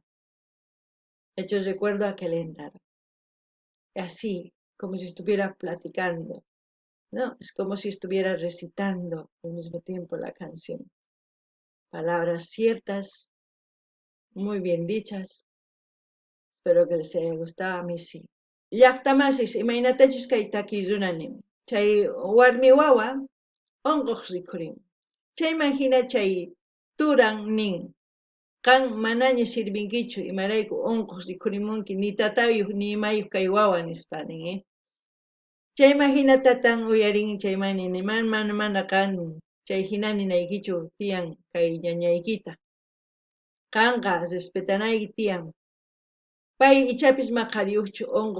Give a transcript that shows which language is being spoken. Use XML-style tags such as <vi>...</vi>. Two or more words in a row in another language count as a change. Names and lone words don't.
<es>Hecho recuerdo a Calendar. Así, como si estuviera platicando, ¿no? Es como si estuviera recitando al mismo tiempo la canción. Palabras ciertas, muy bien dichas. Espero que les haya gustado, a mí sí.</es> <qu>Llaqtamasis imaynatachus kay takirunanim. Chay warmi wawa onqoq rikhurin. Chayman hina chay turan nin. Kan manaña sirvinkichu imarayku unquq rikhurimunki ni tatayuq ni imayuq kay wawa nisqanin, chayma hinatatan uyarin chaymani mana kan chay hina ninaykichu tiyan kay ñañaykita kanqa respetanayki tiyan pay ichapis maqariyuqchu unquq</qu>